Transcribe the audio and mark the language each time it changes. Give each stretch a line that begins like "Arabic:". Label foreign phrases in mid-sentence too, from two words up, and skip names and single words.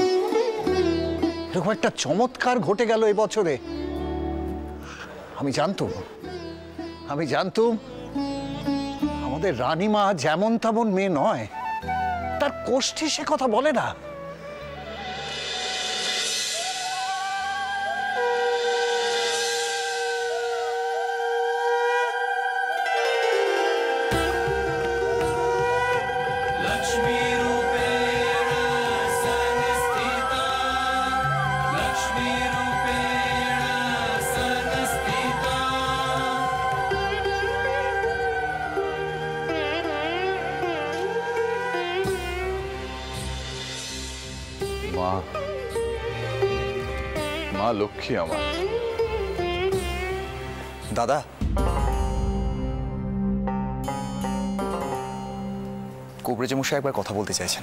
Bangla: এরকম একটা চমৎকার ঘটে গেল এবছরে। আমি জানতুম আমাদের রানীমা যেমন তেমন মেয়ে নয়, তার কোষ্ঠী সে কথা বলে না।
Sanskrit: लक्ष्मी रूपेण संस्थिता लक्ष्मी रूपेण संस्थिता
Bangla: মা, মা লক্ষ্মী আমার। দাদা, কুবরেজ মশাই একবার কথা বলতে চাইছেন।